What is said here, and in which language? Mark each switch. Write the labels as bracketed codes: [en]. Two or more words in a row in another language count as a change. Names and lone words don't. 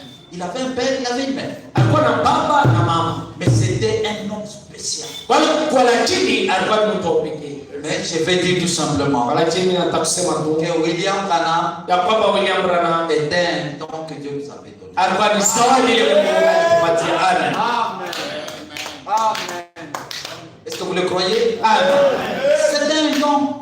[fr] Il avait un père, il avait une mère. [sw] Alikuwa na baba na mama. [fr] Mais c'était un homme spécial. [sw] Kwa lakini alikuwa ni mtu wa pekee. [fr] Mais je vais dire tout simplement que William Branham était un don que Dieu nous avait donné. Amen. Est-ce que vous le croyez? C'était un don.